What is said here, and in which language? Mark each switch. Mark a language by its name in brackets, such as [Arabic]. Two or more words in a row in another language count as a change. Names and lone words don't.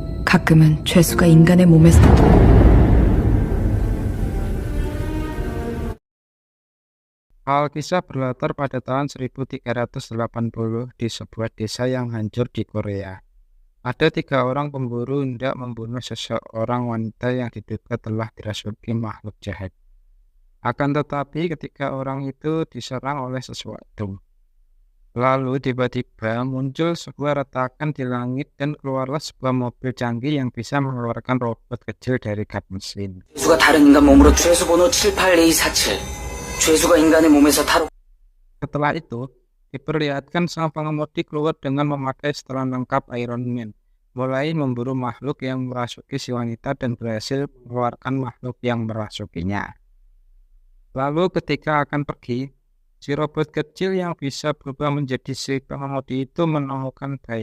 [Korean] 가끔은 죄수가 인간의 몸에서 [Indonesian] Alkisah berlatar pada tahun 1380 di sebuah desa yang hancur di Korea. Ada 3 orang pemburu hendak membunuh seseorang wanita yang diduga telah dirasuki makhluk jahat. Akan tetapi ketika orang itu diserang oleh sesuatu, lalu tiba-tiba muncul sebuah retakan di langit dan keluarlah sebuah mobil canggih yang bisa mengeluarkan robot kecil dari kap mesin. [Korean] 죄수가 다른 인간 몸으로 죄수 번호 78247. 죄수가 인간의 몸에서 탈옥. [Indonesian] Setelah itu, diperlihatkan sang pengemudi keluar dengan memakai setelan lengkap Iron Man, mulai memburu makhluk yang merasuki si wanita dan berhasil mengeluarkan makhluk yang merasukinya. Lalu ketika akan pergi, si robot kecil yang bisa berubah menjadi si pengemudi itu menemukan bayi.